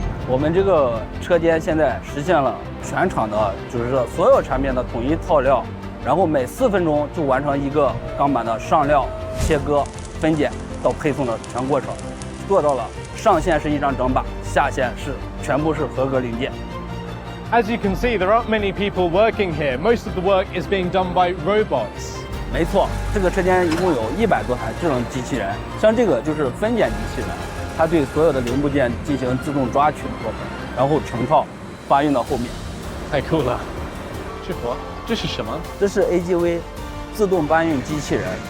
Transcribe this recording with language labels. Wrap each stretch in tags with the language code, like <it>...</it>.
<zh>我们这个车间现在实现了全厂的，就是说所有产品的统一套料，然后每4分钟就完成一个钢板的上料、切割、分拣到配送的全过程，做到了上线是一张整板，下线是全部是合格零件。</zh> <en>As you can see, there aren't many people working here. Most of the work is being done by robots.</en> <zh>没错，这个车间一共有100多台智能机器人，像这个就是分拣机器人，它对所有的零部件进行自动抓取的过程，然后成套发运到后面。太酷了！这是什么？这是 AGV 自动搬运机器人。</zh>